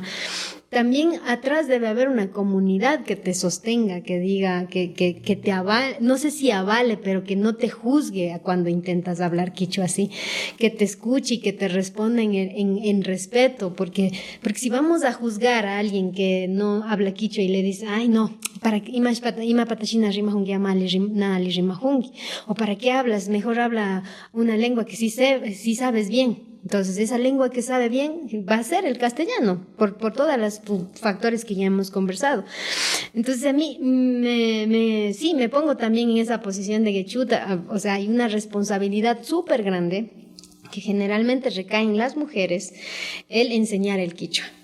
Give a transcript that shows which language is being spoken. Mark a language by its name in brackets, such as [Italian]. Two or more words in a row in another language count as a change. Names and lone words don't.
[Spanish] También atrás debe haber una comunidad que te sostenga, que diga, que te avale, no sé si avale, pero que no te juzgue a cuando intentas hablar quichua así, que te escuche y que te responda en respeto, porque si vamos a juzgar a alguien que no habla quichua y le dice, ay no, para qué [Quechua] ima patashina rimahungi amali nali rimahungi, [Spanish] o para qué hablas, mejor habla una lengua que sí sabes bien. Entonces, esa lengua que sabe bien va a ser el castellano, por todos los factores que ya hemos conversado. Entonces, a mí sí, me pongo también en esa posición de que chuta, o sea, hay una responsabilidad súper grande que generalmente recae en las mujeres, el enseñar el quichua.